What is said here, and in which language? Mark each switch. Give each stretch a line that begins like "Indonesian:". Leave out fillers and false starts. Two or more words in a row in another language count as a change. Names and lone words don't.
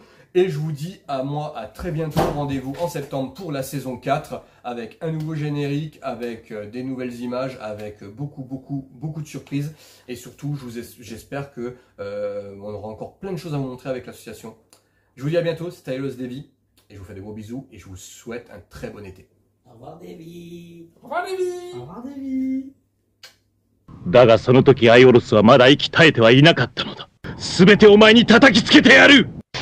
French: Et je vous dis à très bientôt. Rendez-vous en septembre pour la saison 4 avec un nouveau générique, avec des nouvelles images, avec beaucoup de surprises. Et surtout, j'espère que on aura encore plein de choses à vous montrer avec l'association. Je vous dis à bientôt, c'était Tylos Davy. Et je vous fais des gros bisous et je vous souhaite un très bon été. Au revoir, Davy. Au revoir, Davy. Au revoir, Davy.
Japanese: だがその時アイオロスはまだ息絶えてはいなかったのだ。すべてお前に叩きつけてやる。